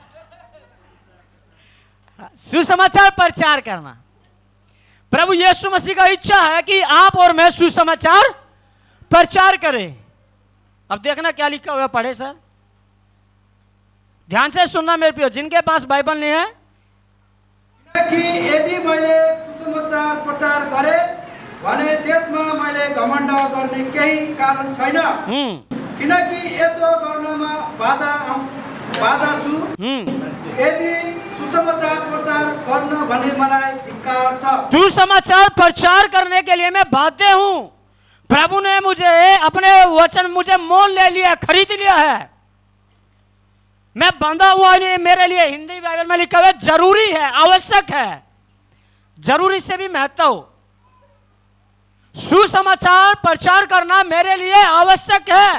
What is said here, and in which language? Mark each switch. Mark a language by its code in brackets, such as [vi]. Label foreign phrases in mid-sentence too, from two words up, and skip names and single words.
[hi] सुसमाचार प्रचार करना। प्रभु यीशु मसीह का इच्छा है कि आप और मैं सुसमाचार प्रचार करें। अब देखना क्या लिखा हुआ, पढ़े सर, ध्यान से सुनना मेरे प्रियो, जिनके पास बाइबल नहीं है। [ne] कि यदि मैले सुसमाचार प्रचार गरे भने त्यसमा मैले घमण्ड गर्ने केही कारण छैन, किनकि यसो गर्नमा बाधा छु। यदि सुसमाचार प्रचार गर्न भने मलाई धिक्कार छ। [hi] सुसमाचार प्रचार करने के लिए मैं बाध्य हूं। प्रभु ने मुझे अपने वचन मुझे मोल ले लिया, खरीद लिया है, मैं बंधा हुआ नहीं। मेरे लिए हिंदी बाइबल में लिखा हुआ है जरूरी है, आवश्यक है, जरूरी से भी महत्व। सुसमाचार प्रचार करना मेरे लिए आवश्यक है।